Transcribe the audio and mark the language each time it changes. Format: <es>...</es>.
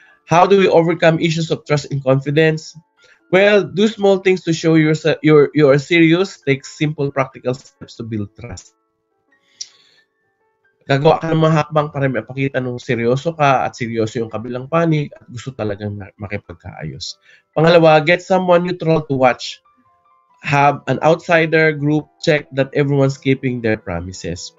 <en>How do we overcome issues of trust and confidence? Well, do small things to show you are serious. Take simple, practical steps to build trust.</en> <tl>Gagawa ka ng mga hakbang para mapakita nung seryoso ka at seryoso yung kabilang panig at gusto talagang makipagkaayos.</tl> <en>Pangalawa, get someone neutral to watch. Have an outsider group check that everyone's keeping their promises.</en>